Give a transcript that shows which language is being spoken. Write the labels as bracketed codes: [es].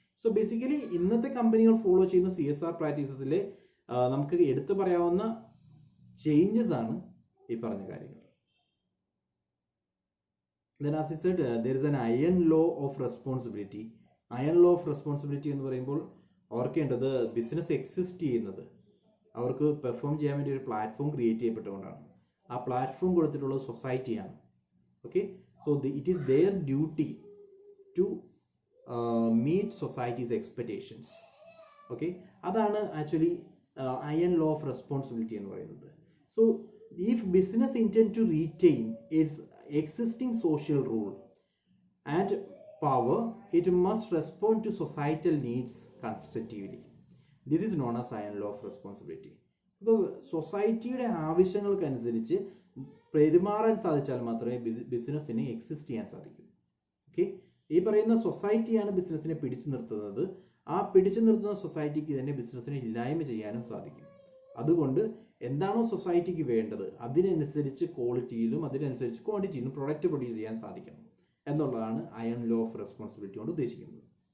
[ml] So basically ഇന്നത്തെ കമ്പനികൾ follow ചെയ്യുന്ന CSR പ്രാക്ടീസസിൽ നമുക്ക് എടുത്തു പറയാവുന്ന ചേഞ്ചസ് ആണ് ഈ പറഞ്ഞ കാര്യങ്ങൾ. [en] Then as I said, there is an iron law of responsibility. [ml] Iron law of responsibility എന്ന് പറയുമ്പോൾ ഓർക്കേണ്ടത് ബിസിനസ് എക്സിസ്റ്റ് ചെയ്യുന്നത് അവർക്ക് പെർഫോം ചെയ്യാൻ വേണ്ടി ഒരു പ്ലാറ്റ്ഫോം ക്രിയേറ്റ് ചെയ്യപ്പെട്ടുകൊണ്ടാണ്. ആ പ്ലാറ്റ്ഫോം കൊടുത്തിട്ടുള്ളത് സൊസൈറ്റിയാണ്. [en] Okay, so it is their duty to meet society's expectations. [ml] Okay, അതാണ് actually iron law of responsibility എന്ന് പറയുന്നത്. [en] So if business intend to retain its existing social rule and power, it must respond to societal needs constructively. This is known as iron law of responsibility. [ml] Because സൊസൈറ്റിയുടെ ആവശ്യങ്ങൾക്കനുസരിച്ച് പെരുമാറാൻ സാധിച്ചാൽ മാത്രമേ ബിസിനസ്സിനെ exist ചെയ്യാൻ സാധിക്കൂ. ഓക്കെ, ഈ പറയുന്ന സൊസൈറ്റിയാണ് ബിസിനസ്സിനെ പിടിച്ചു നിർത്തുന്നത്. ആ പിടിച്ചു നിർത്തുന്ന സൊസൈറ്റിക്ക് തന്നെ ബിസിനസ്സിനെ ഇല്ലായ്മ ചെയ്യാനും സാധിക്കും. അതുകൊണ്ട് എന്താണോ സൊസൈറ്റിക്ക് വേണ്ടത് അതിനനുസരിച്ച് ക്വാളിറ്റിയിലും അതിനനുസരിച്ച് ക്വാണ്ടിറ്റിയിലും പ്രൊഡക്റ്റ് പ്രൊഡ്യൂസ് ചെയ്യാൻ സാധിക്കണം എന്നുള്ളതാണ് അയൺ ലോ ഓഫ് റെസ്പോൺസിബിലിറ്റി കൊണ്ട് ഉദ്ദേശിക്കുന്നത്.